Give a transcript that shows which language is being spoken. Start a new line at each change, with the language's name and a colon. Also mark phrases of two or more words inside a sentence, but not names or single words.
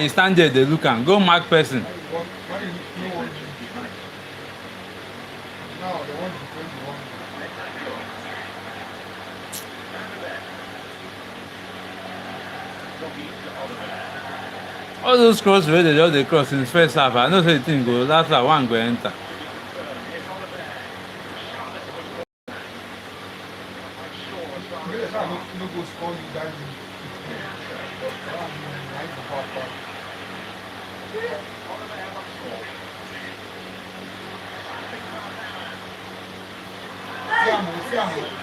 Nigerian Pidgin: You stand there, they look am. Go mark person. Now they want to defend the one. All those cross wey dey just dey cross in first half, I know say the thing go last half, one go enter. No go score you that way. Siamo.